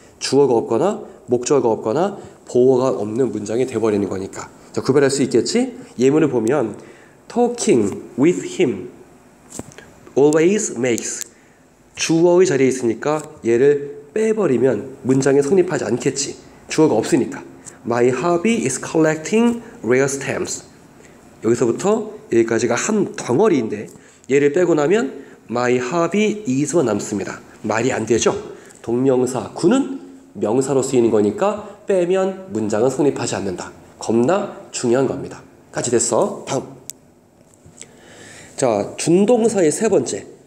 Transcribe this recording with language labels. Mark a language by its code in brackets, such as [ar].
[ko] 주어가 없거나 목적어가 없거나 보어가 없는 문장이 돼버리는 거니까. 자, 구별할 수 있겠지? 예문을 보면 [en] talking with him always makes [ko] 주어의 자리에 있으니까 얘를 빼버리면 문장에 성립하지 않겠지. 주어가 없으니까. [en] My hobby is collecting rare stamps. [ko] 여기서부터 여기까지가 한 덩어리인데 얘를 빼고 나면 [en] my hobby is [ko] 만 남습니다. 말이 안 되죠. 동명사 구는 명사로 쓰이는 거니까 빼면 문장은 성립하지 않는다. 겁나 중요한 겁니다. 같이 됐어. 다음. 자, 준동사의 세 번째.